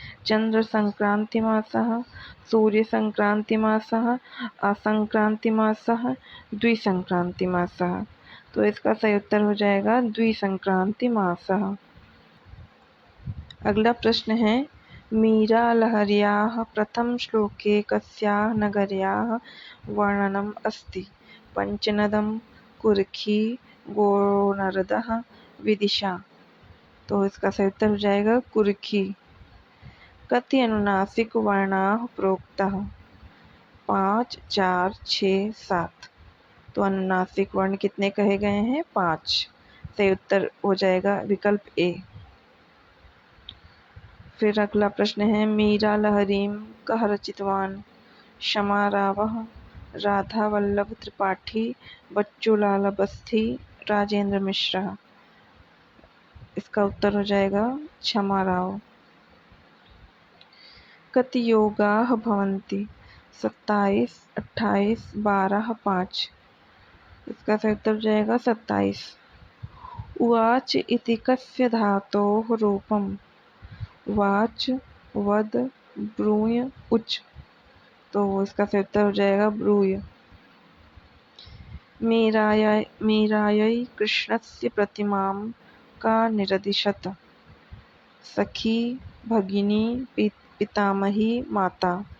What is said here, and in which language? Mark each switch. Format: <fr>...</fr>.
<sa>चन्द्रसङ्क्रान्तिमासः, सूर्यसङ्क्रान्तिमासः, असङ्क्रान्तिमासः, द्विसङ्क्रान्तिमासः।</sa> <hi>तो इसका सही उत्तर हो जाएगा द्विसङ्क्रान्तिमासः। अगला प्रश्न है</hi> <sa>मीरालहर्याः प्रथमश्लोके कस्याः नगर्याः वर्णनम् अस्ति? पञ्चनदं, कुर्खी, गोनर्दः, विदिशा।</sa> <hi>तो इसका सही उत्तर हो जाएगा कुर्खी।</hi> <sa>कति अनुनासिक वर्णाः प्रोक्ताः? 5, 4, 6, 7।</sa> <hi>तो अनुनासिक वर्ण कितने कहे गए हैं? 5। सही उत्तर हो जाएगा विकल्प ए। फिर अगला प्रश्न है</hi> <sa>मीरा लहरीं कः रचितवान्? क्षमारावः, राधावल्लभ त्रिपाठी, बच्चूलाल बस्ती, राजेंद्र मिश्रा।</sa> <hi>इसका उत्तर हो जाएगा क्षमाराव।</hi> <sa>कति योगाः भवन्ति? 27, 28, 12, 5।</sa> <hi>इसका सही उत्तर हो जाएगा 27।</hi> <sa>उवाच इति कस्य धातोः रूपम्? वाच, वद, ब्रूय, उच।</sa> <hi>तो इसका सही उत्तर हो जाएगा ब्रूय।</hi> <sa>मीरायै कृष्णस्य प्रतिमां का निरदिशत? सखी, भगिनी, पितामही, माता।</sa>